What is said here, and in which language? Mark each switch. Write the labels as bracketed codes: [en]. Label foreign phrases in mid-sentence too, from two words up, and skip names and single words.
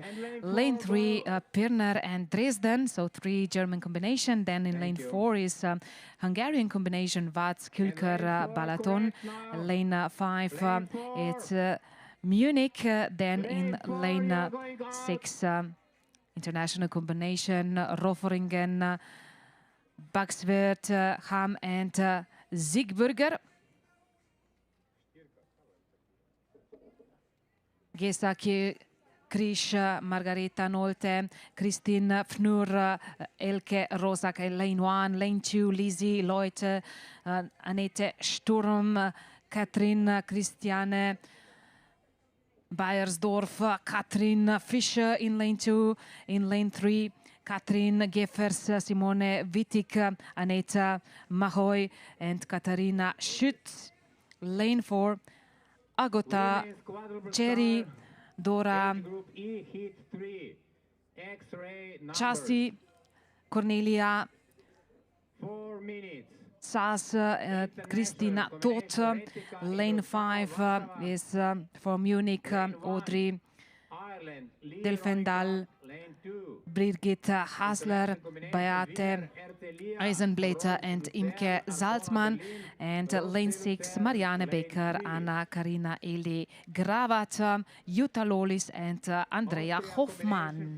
[en] Lane 3, Pirna and Dresden, so 3 German combination. Then in lane 4 is Hungarian combination, Vats, Külker, Balaton. Lane 5, it's Munich. Then in lane 6, international combination, Roferingen, Baxwert, Ham and Siegburger. Gesaki Krish, Margareta Nolte, Christine Pfnur, Elke Rosak, lane 1, lane 2, Lizzie Leute, Annette Sturm, Katrin Christiane Bayersdorf, Katrin Fischer in lane 2, in lane 3, Katrin Geffers, Simone Wittig, Aneta Mahoy, and Katharina Schütz. Lane 4, Agota Women's quadruple Cherry, star, Dora age group E, heat 3. X-ray numbers. Chassi, Cornelia 4 minutes. Sas, Christina Toth. Lane 5 is for Munich, Audrey Ireland, Lee Delfendal, lane 2. Brigitte Hasler, Beate Eisenblätter, and Imke Salzmann. And lane 6, Marianne Becker, Anna Karina Eli Gravat, Jutta Lolis, and Andrea Hoffmann.